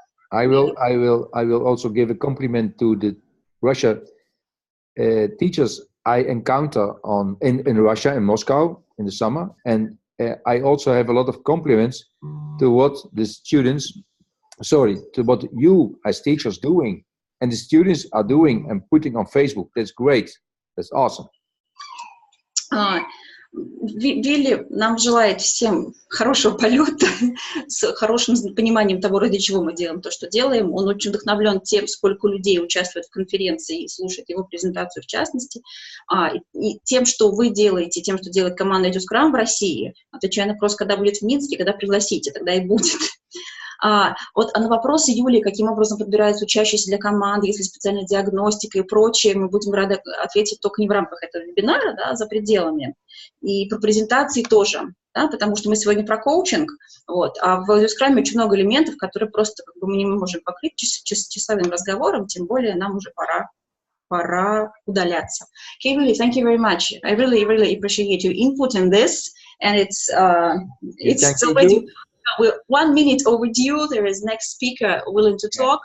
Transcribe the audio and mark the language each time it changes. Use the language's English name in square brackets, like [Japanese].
[English] I will also give a compliment to the Russia teachers I encounter in Russia, in Moscow, in the summer, and I also have a lot of compliments to what the students, to what you as teachers doing, and the students are doing and putting on Facebook. That's great. That's awesome. [Russian] Willy нам желает всем хорошего полета, с хорошим пониманием того, ради чего мы делаем то, что делаем. Он очень вдохновлен тем, сколько людей участвует в конференции и слушает его презентацию в частности, и тем, что вы делаете, тем, что делает команда edscrum в России. Отвечая на вопрос, когда будет в Минске, когда пригласите, тогда и будет. А на вопросы Юлии, каким образом подбираются учащиеся для команды, если специальная диагностика и прочее, мы будем рады ответить только не в рамках этого вебинара, да, за пределами. И про презентации тоже, да, потому что мы сегодня про коучинг, вот, а в edscrum очень много элементов, которые просто как бы, мы не можем покрыть часовым разговором, тем более нам уже пора удаляться. [English] Okay, Willy, thank you very much. I really, really appreciate your input in this, and it's already... We're 1 minute overdue. There is next speaker willing to talk.